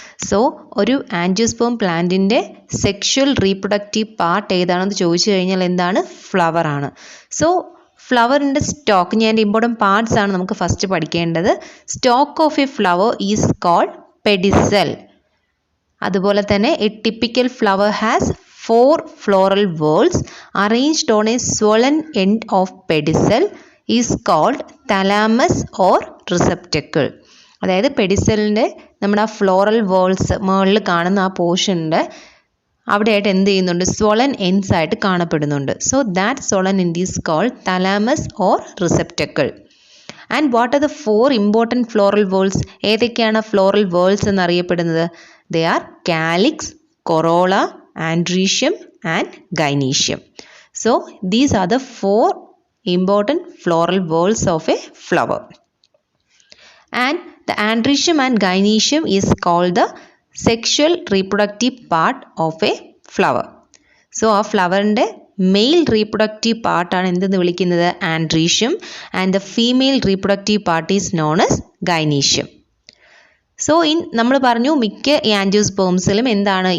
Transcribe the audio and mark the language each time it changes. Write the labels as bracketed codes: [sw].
[ml] So ഒരു angiosperm പ്ലാന്റിൻ്റെ sexual reproductive part ഏതാണെന്ന് ചോദിച്ചു കഴിഞ്ഞാൽ എന്താണ്? ഫ്ലവർ ആണ്. സോ ഫ്ലവറിൻ്റെ സ്റ്റോക്ക്, ഞാൻ ഇമ്പോർട്ടൻറ്റ് പാർട്സ് ആണ് നമുക്ക് ഫസ്റ്റ് പഠിക്കേണ്ടത്. [en] Stalk of a flower is called pedicel. [ml] അതുപോലെ തന്നെ [en] A typical flower has 4 floral whorls arranged on a swollen end of pedicel is called thalamus or receptacle. [ml] അതായത് പെഡിസെലിൻ്റെ നമ്മുടെ ആ ഫ്ലോറൽ വോൾസ് മുകളിൽ കാണുന്ന ആ പോർഷൻ്റെ അവിടെയായിട്ട് എന്ത് ചെയ്യുന്നുണ്ട്? സ്വോളൻ എൻഡ്സ് ആയിട്ട് കാണപ്പെടുന്നുണ്ട്. [en] So that swollen end is called thalamus or receptacle. And what are the 4 important floral whorls? [ml] ഏതൊക്കെയാണ് ഫ്ലോറൽ വോൾസ് എന്നറിയപ്പെടുന്നത്? [en] They are calyx, corolla, andrecium and gynoecium. So these are the 4 important floral whorls of a flower. And the andrecium and gynoecium is called the sexual reproductive part of a flower. [ml] So ആ ഫ്ലവറിൻ്റെ mail reproductive പാർട്ടാണ് എന്തെന്ന് വിളിക്കുന്നത്? Androecium. [en] And the female reproductive part is known as gynoecium. [ml] So നമ്മൾ പറഞ്ഞു മിക്ക ആൻജിയോസ്പേംസിലും എന്താണ്?